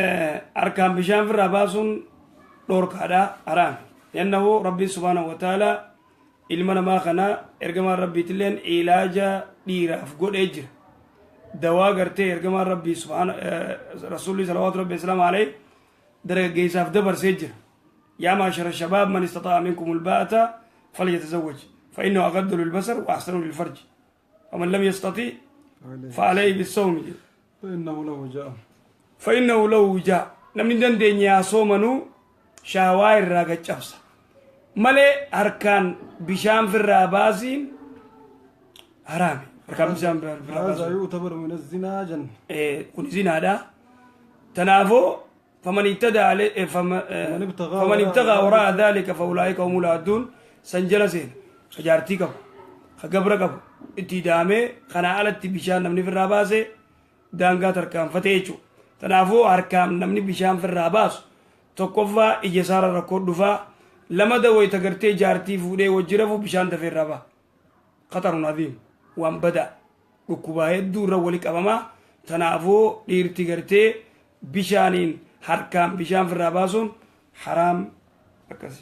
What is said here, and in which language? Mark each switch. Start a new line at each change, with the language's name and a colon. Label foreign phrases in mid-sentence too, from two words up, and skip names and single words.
Oromo: harkaan bishaan firraa baasuun dhoorkaadha haraan yannahu rabbi
Arabic: سبحانه وتعالى
Oromo: ilma namaa kana ergamaan rabbiitilleen ilaaja dhiiraaf godhee jira dawaa gartee ergamaan rabbii rasuulli salawaatu rabbi islaam alayhi dargaggeessaaf dabarsee jira
Arabic: يا معشر الشباب من استطاع منكم الباءة فليتزوج فإنه أغض للبصر وأحصن للفرج ومن لم يستطع فعليه بالصوم فإنه له وجاء
Oromo: namni dandeenye haa soomanu shaawaa irraa gaccabsa malee harkaan bishaan firraa baasiin haraami harkaan bishaan firraa baasiin kun zinaadha tanaafoo faman
Arabic: ابتغى وراء ذلك فأولئك هم العادون
Oromo: san jala seena ka jaartii qabu ka gabra qabu itti daamee kanaa alatti bishaan namni firraa baase daangaa tarkaanfate jechuudha tanaafoo harkaan namni bishaan firraa baasu tokkoffaa ija isaarra rakkoo dhufaa lama dawayta gartee jaartii fuudhee wajji rafu bishaan dafeerraa ba'a qaxarun adiim waan badaa dhukkubaa hedduu irra wali qabamaa tanaafuu dhiirti gartee bishaaniin harkaan bishaan firraa baasuun haraam akkasi